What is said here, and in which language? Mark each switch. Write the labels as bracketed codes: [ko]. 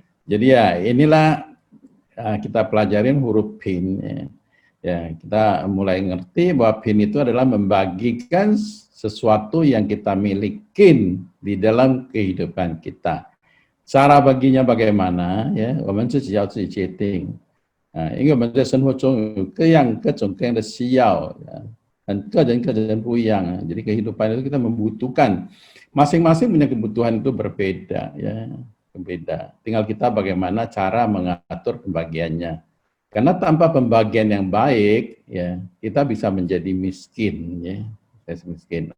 [id] Jadi ya inilah kita pelajarin huruf pin ya. Ya, kita mulai ngerti bahwa pin itu adalah membagikan sesuatu yang kita miliki di dalam kehidupan kita. Cara baginya bagaimana? [zh] Ya, 我们自己要自己决定。因为我们在生活中有各种各样的需要，dan 个人不一样。 [id] Jadi kehidupan itu kita membutuhkan, masing-masing punya kebutuhan itu berbeda, ya, berbeda. Tinggal kita bagaimana cara mengatur pembagiannya. Karena tanpa pembagian yang baik, ya kita bisa menjadi miskin, ya, miskin.